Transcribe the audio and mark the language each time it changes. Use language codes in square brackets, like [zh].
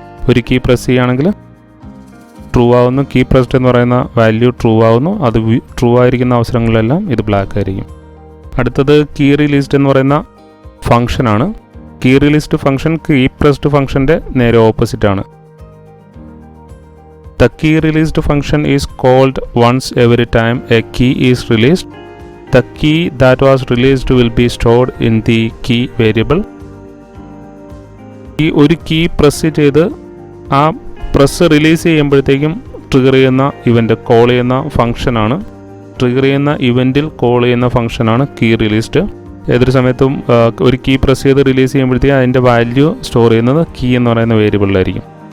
[ml] ഒരു key press ചെയ്യുകയാണെങ്കിൽ true ആവുന്നു, കീ പ്രസ്ഡ് എന്ന് പറയുന്ന വാല്യൂ ട്രൂ ആവുന്നു. അത് ട്രൂ ആയിരിക്കുന്ന അവസരങ്ങളിലെല്ലാം ഇത് ബ്ലാക്ക് ആയിരിക്കും. അടുത്തത് കീ റിലീസ്ഡ് എന്ന് പറയുന്ന ഫംഗ്ഷനാണ്. Key released function key pressed ഫംഗ്ഷൻ്റെ നേരെ ഓപ്പോസിറ്റ് ആണ്. [en] The key released function is called once every time a key is released. The key that was released will be stored in the key variable. [ml] ഈ ഒരു key press ചെയ്ത് ആ press release ചെയ്യുമ്പോഴത്തേക്കും trigger ചെയ്യുന്ന event call ചെയ്യുന്ന ഫംഗ്ഷനാണ്. Trigger ചെയ്യുന്ന ഇവൻറ്റിൽ call ചെയ്യുന്ന ഫംഗ്ഷനാണ് കീ റിലീസ്ഡ്. ഏതൊരു സമയത്തും ഒരു കീ പ്രസ് ചെയ്ത് റിലീസ് ചെയ്യുമ്പോഴത്തേക്കും അതിൻ്റെ വാല്യൂ സ്റ്റോർ ചെയ്യുന്നത് കീ എന്ന് പറയുന്ന വേരിയബിളിലായിരിക്കും.